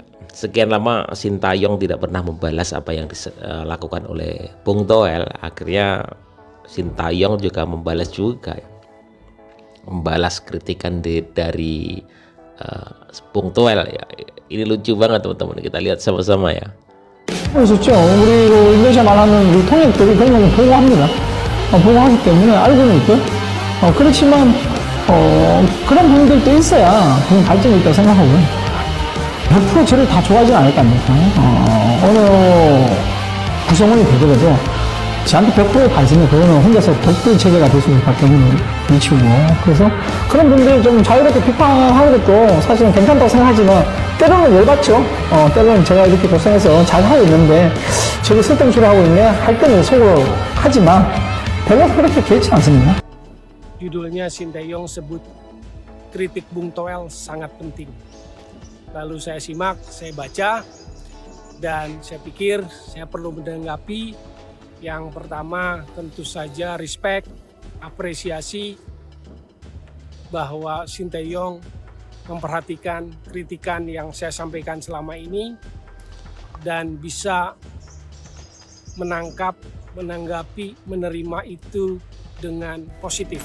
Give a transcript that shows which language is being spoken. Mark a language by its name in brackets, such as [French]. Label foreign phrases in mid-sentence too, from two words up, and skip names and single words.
[Indonesian] Sekian lama Sintayong tidak pernah membalas apa yang dilakukan oleh Bung Toel. Akhirnya Sintayong juga membalas juga ya. Membalas kritikan dari Bung Toel ya. Ini lucu banget, teman-teman. Kita lihat sama-sama ya. [Korean] 좋죠. 우리 인도네시아 말하는 우리 통역들이 그런 걸 보고합니다. 보고하기 때문에 알고는 있고요. 그렇지만 그런 부분들도 있어야 그런 발전이 있다고 생각하고요. 100% 저를 다 좋아하진 않을 거 아닙니까? 어느 구성원이 되더라도 저한테 100% 가지면 그거는 혼자서 독불 체제가 될 수밖에 없는 위치고, 그래서 그런 분들이 좀 자유롭게 비판하는 것도 사실은 괜찮다고 생각하지만 때로는 열받죠. 때로는 제가 이렇게 고생해서 잘 하고 있는데 저기 설득쇼를 하고 있네 할 때는 속으로 하지만 별로 그렇게 개의치 않습니다. [Indonesian] Judulnya Sintayong sebut kritik Bung Toel sangat penting. Lalu saya simak, saya baca, dan saya pikir saya perlu menanggapi. Yang pertama tentu saja respect, apresiasi bahwa Sintayong memperhatikan kritikan yang saya sampaikan selama ini dan bisa menangkap, menanggapi, menerima itu dengan positif.